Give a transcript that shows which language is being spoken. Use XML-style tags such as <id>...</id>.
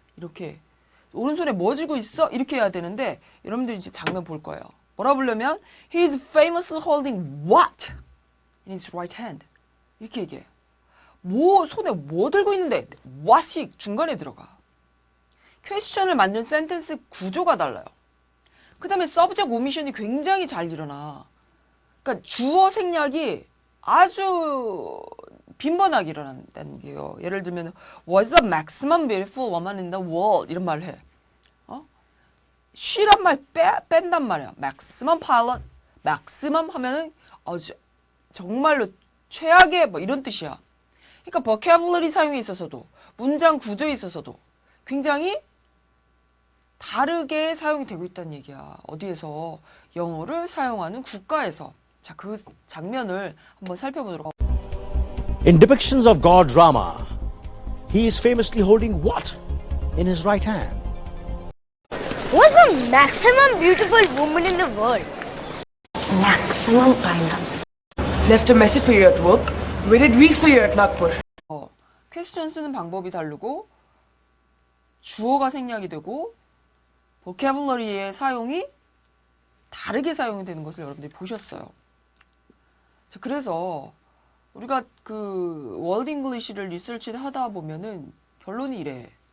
<ko>이렇게 오른손에 뭐 쥐고 있어? 이렇게 해야 되는데 여러분들이 이제 장면 볼 거예요. 뭐라 부르면</ko> <en>He is famously holding what in his right hand.</en> <ko>이렇게 얘기해. 손에 뭐 들고 있는데 what이 중간에 들어가. 퀘스천을 만든 센텐스 구조가 달라요. 그 다음에 subject omission이 굉장히 잘 일어나. 그러니까 주어 생략이 아주 빈번하게 일어난다는 게요. 예를 들면</ko> <en>Was the maximum beautiful woman in the world?</en> <ko>이런 말을 해. she란 말 뺀단 말이야.</ko> <en>maximum pilot.</en> <ko>maximum 하면은 정말로 최악의 뭐 이런 뜻이야. 그러니까 vocabulary 사용에 있어서도 문장 구조에 있어서도 굉장히 다르게 사용이 되고 있다는 얘기야. 어디에서? 영어를 사용하는 국가에서. 자, 그 장면을 한번 살펴보도록.</ko> <en>In depictions of God drama, he is famously holding what in his right hand? What's the maximum beautiful woman in the world? Maximum pineapple. Left a message for you at work. Waited week for you at Nagpur.</en> <ko>퀘스천 쓰는 방법이 다르고 주어가 생략이 되고 vocabulary의 사용이 다르게 사용이 되는 것을 여러분들이 보셨어요. 자, 그래서 우리가 월드 잉글리시를 리서치를 하다 보면은 결론이 이래.</ko>